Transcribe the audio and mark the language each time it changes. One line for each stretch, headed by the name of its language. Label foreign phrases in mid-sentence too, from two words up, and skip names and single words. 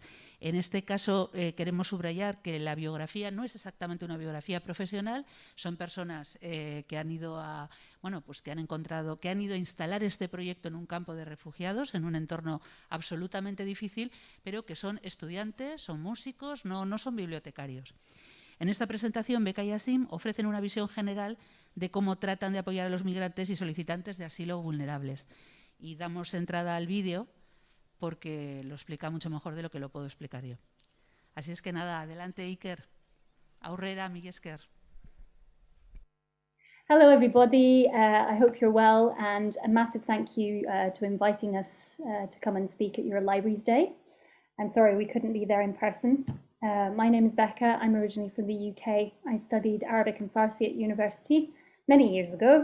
Spanish: En este caso queremos subrayar que la biografía no es exactamente una biografía profesional, son personas que han ido a, que han ido a instalar este proyecto en un campo de refugiados, en un entorno absolutamente difícil, pero que son estudiantes, son músicos, no son bibliotecarios. En esta presentación, Becca y Asim ofrecen una visión general de cómo tratan de apoyar a los migrantes y solicitantes de asilo vulnerables. Y damos entrada al vídeo porque lo explica mucho mejor de lo que lo puedo explicar yo. Así es que nada, adelante Iker.
Basque: Aurrera, mila esker.
English: Hello everybody, I hope you're well, and a massive thank you to inviting us to come and speak at your Libraries Day. I'm sorry we couldn't be there in person. My name is Becca, I'm originally from the UK. I studied Arabic and Farsi at university many years ago.